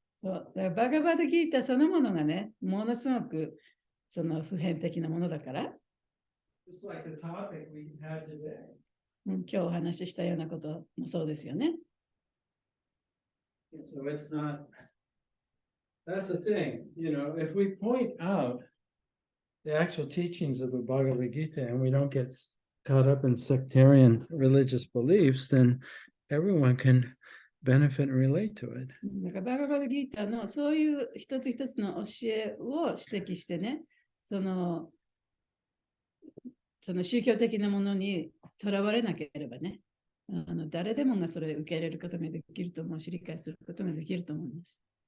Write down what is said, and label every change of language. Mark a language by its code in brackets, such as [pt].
[ja] バガバッドギータそのものがね、ものすごくその普遍的なものだから。 [en] Just like the topic we had today. [ja] 今日お話ししたようなこともそうですよね。 [en] So it's not, that's the thing, if we point out the actual teachings of the Bhagavad Gita and we don't get caught up in sectarian religious beliefs, then everyone can benefit and relate to it. [ja] だからバガバッドギータのそういう一つ一つの教えを指摘してね、その宗教的なものにとらわれなければね、誰でもがそれを受け入れることができると思うし、理解することができると思います。